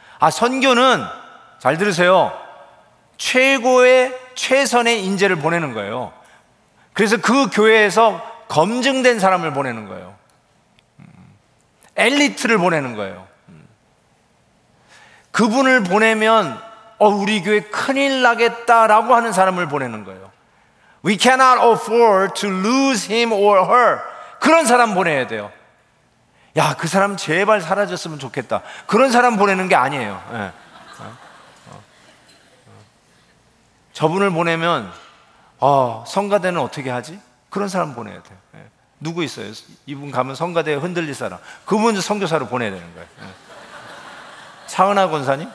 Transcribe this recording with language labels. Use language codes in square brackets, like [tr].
[ko] 선교는 잘 들으세요. 최고의 최선의 인재를 보내는 거예요. 그래서 그 교회에서 검증된 사람을 보내는 거예요. 엘리트를 보내는 거예요. 그분을 보내면 우리 교회 큰일 나겠다라고 하는 사람을 보내는 거예요. [en] We cannot afford to lose him or her. [ko] 그런 사람 보내야 돼요. 야, 그 사람 제발 사라졌으면 좋겠다. 그런 사람 보내는 게 아니에요. 저분을 보내면 성가대는 어떻게 하지? 그런 사람 보내야 돼요. 누구 있어요? 이분 가면 성가대에 흔들릴 사람. 그분 선교사로 보내야 되는 거예요. 차은하 권사님?